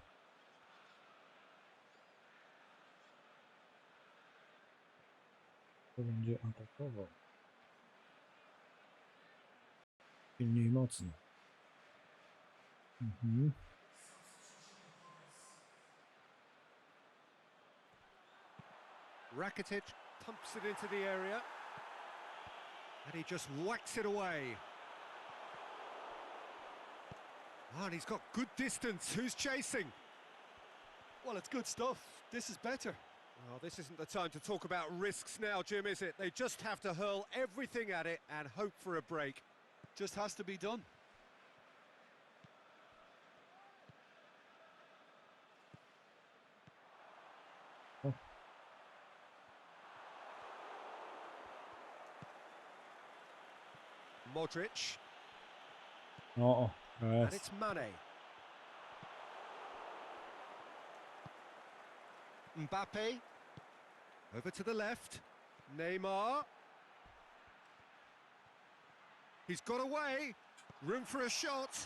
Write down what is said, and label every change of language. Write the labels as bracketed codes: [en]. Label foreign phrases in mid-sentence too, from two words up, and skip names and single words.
[pl] Kto będzie atakował? Silniej i mocniej. [en] Rakitic pumps it into the area. And he just whacks it away. Oh, and he's got good distance. Who's chasing? Well, it's good stuff. This is better. Well, this isn't the time to talk about risks now, Jim, is it? They just have to hurl everything at it and hope for a break. Just has to be done. O, Modric, o, and [pl] jest. [en] it's Mane. Mbappe, over to the left. Neymar. He's got away. Room for a shot.